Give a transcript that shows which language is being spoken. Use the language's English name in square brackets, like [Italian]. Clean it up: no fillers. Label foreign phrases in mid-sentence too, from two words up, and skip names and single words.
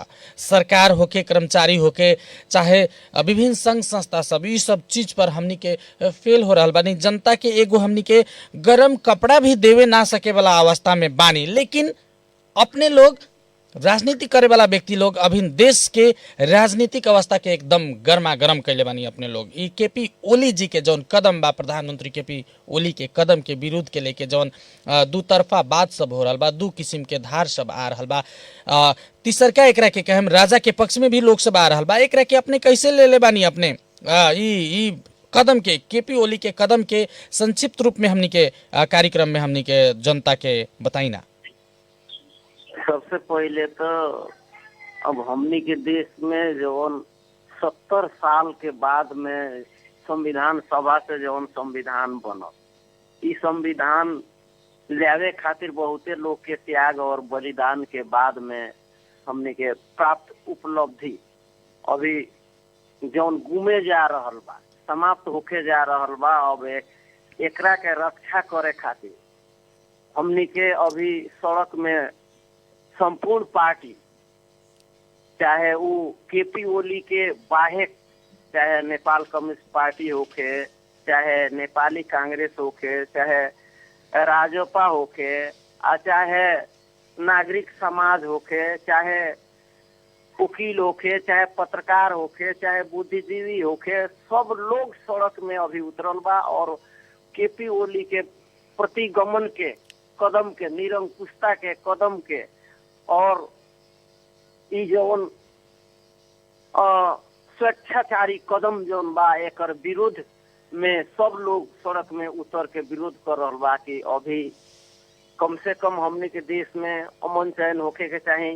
[Bhojpuri] सरकार होके, कर्मचारी होके, चाहे विभिन्न संघ संस्था सब, ई सब चीज पर हमनी के फेल हो रहा बानी। जनता के एगो हमनी के गर्म कपड़ा भी देवे ना सके वाला अवस्था में बानी। लेकिन अपने लोग राजनीति करे वाला व्यक्ति लोग अभी देश के राजनीतिक अवस्था के एकदम गर्मा गर्म कैले बानी। अपने लोग ई केपी ओली जी के जौन कदम बा, प्रधानमंत्री केपी ओली के कदम के विरुद्ध के लेके जौन दू तरफा बात सब हो रहा बा, दू किस्म के धार सब आ रहा बा, तीसरका एकरा के कहम राजा के पक्ष में भी लोग सब आ रहा बा। एकरा के अपने कैसे ले ले बानी अपने ई कदम के, केपी ओली के कदम के संक्षिप्त रूप में हमनी के कार्यक्रम में हमनी के जनता के बताई ना। सबसे पहले तो अब हमनी के देश में जौन 70 साल के बाद में संविधान सभा से जौन संविधान बनल, ई संविधान लावे खातिर बहुते लोग के त्याग और बलिदान के बाद में हमनी के प्राप्त उपलब्धि अभी जौन गुमे जा रहल बा, समाप्त होके जा रहल बा। अब एकरा के रक्षा करे खातिर हमनी के अभी सड़क में संपूर्ण पार्टी, चाहे वो केपी ओली के बाहे, चाहे नेपाल कम्युनिस्ट पार्टी होके, चाहे नेपाली कांग्रेस होके, चाहे राजपा होके, चाहे नागरिक समाज होके, चाहे वकील होके, चाहे पत्रकार होके, चाहे बुद्धिजीवी होके, सब लोग सड़क में अभी उतरल बा। और केपी ओली के प्रतिगमन के कदम के, निरंकुशता के कदम के और ई जौन स्वेच्छाचारी कदम जौन बा, एकर विरोध में सब लोग सड़क में उतर के विरोध कर रहल बा कि अभी कम से कम हमने के देश में अमन चैन होके के चाहे।